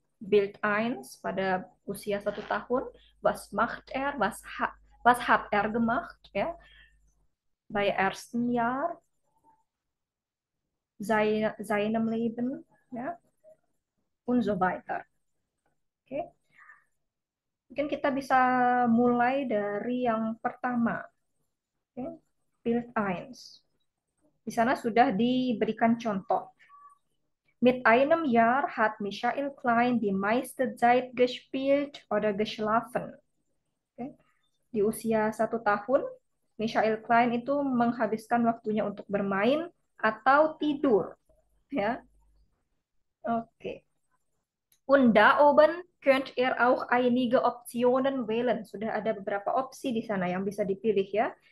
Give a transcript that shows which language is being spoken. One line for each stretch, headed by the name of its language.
German: Bild eins
Indonesian: pada usia 1 tahun.
German: Was macht er? Was hat er gemacht? Ya, bei ersten Jahr seinem Leben, ya, und so weiter.
Indonesian: Oke, mungkin kita bisa mulai dari yang pertama. Oke,
German: Bild eins.
Indonesian: Di sana sudah diberikan contoh.
German: Mit einem Jahr hat Michael Klein die meiste Zeit gespielt oder geschlafen.
Indonesian: Oke. Di usia 1 tahun, Michael Klein itu menghabiskan waktunya untuk bermain atau tidur. Ya, oke.
German: Und da oben könnt ihr auch einige Optionen wählen.
Indonesian: Sudah ada beberapa opsi di sana yang bisa dipilih ya.